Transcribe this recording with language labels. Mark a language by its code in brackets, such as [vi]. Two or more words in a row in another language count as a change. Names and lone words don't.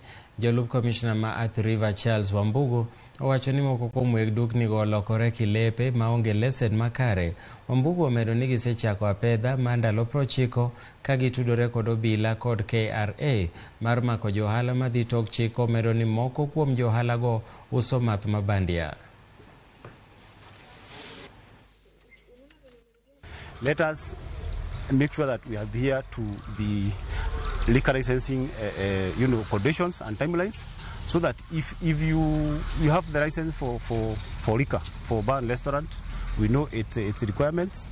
[luo] Jolup Commissioner ma Athi River Charles Wambugu owacho ni moko kuom weg dukni go olokore kilepe maonge lesen makare. Wambugu omedo ni gisechako apedha ma ndalo 90 ka gitudore kod obila kod KRA mar mako johala madhi tok chik. Omedo ni moko kuom johala go uso math mabandia. [en] Let us make sure that we adhere to the liquor licensing conditions and timelines, so that if you have the license for liquor, for bar and restaurant, we know its requirements.